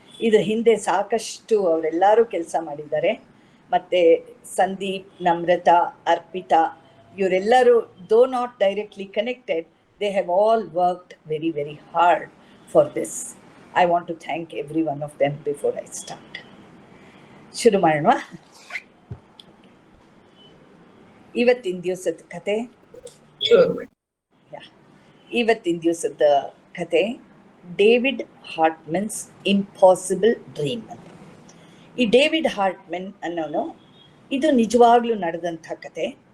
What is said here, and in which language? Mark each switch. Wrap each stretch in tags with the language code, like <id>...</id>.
<kn>ಇದ್ರ ಹಿಂದೆ ಸಾಕಷ್ಟು ಅವರೆಲ್ಲರೂ ಕೆಲಸ ಮಾಡಿದ್ದಾರೆ. ಮತ್ತು ಸಂದೀಪ್, ನಮ್ರತಾ, ಅರ್ಪಿತಾ ಇವರೆಲ್ಲರೂ</kn> <en>Though not directly connected, they have all worked very, very hard for this. I want to thank every one of them before I start.</en> <kn>ಶುರು ಮಾಡೋಣ. ಇವತ್ತಿನ ದಿವಸದ ಕತೆ, ಇವತ್ತಿನ ದಿವಸದ ಕತೆ ಡೇವಿಡ್ ಹಾರ್ಟ್ಮನ್ಸ್ ಇಂಪಾಸಿಬಲ್ ಡ್ರೀಮ್ ಅಂತ. ಈ ಡೇವಿಡ್ ಹಾರ್ಟ್ಮನ್ ಅನ್ನೋನು ಇದು ನಿಜವಾಗ್ಲೂ ನಡೆದಂಥ ಕತೆ.</kn>